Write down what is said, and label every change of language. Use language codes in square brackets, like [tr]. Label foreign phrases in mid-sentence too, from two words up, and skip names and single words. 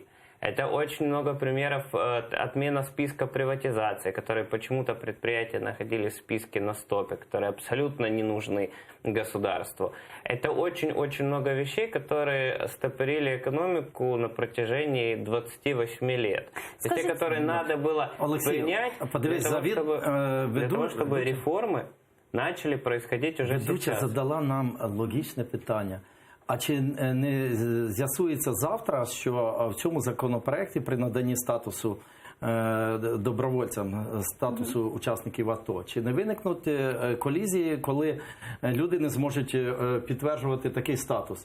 [ru] Это очень много примеров отмена списка приватизации, которые почему-то предприятия находились в списке на стопе, которые абсолютно не нужны государству. Это очень-очень много вещей, которые стопорили экономику на протяжении 28 лет. Те, которые надо было принять для того, чтобы реформы начали происходить уже сейчас. [uk] Ведуча задала нам логічне питання. А чи не з'ясується завтра, що в цьому законопроекті при наданні статусу добровольцям, статусу учасників АТО, чи не виникнуть колізії, коли люди не зможуть підтверджувати такий статус?